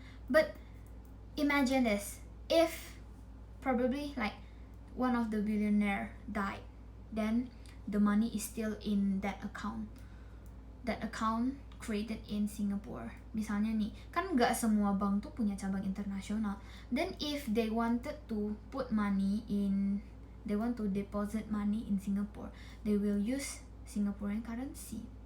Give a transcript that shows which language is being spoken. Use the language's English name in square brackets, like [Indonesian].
[English] But imagine this, if probably like one of the billionaire died, then the money is still in that account. That account created in Singapore. [Indonesian] Misalnya nih, kan nggak semua bank tuh punya cabang internasional. [English] Then if they wanted to put money in, they want to deposit money in Singapore, they will use Singaporean currency.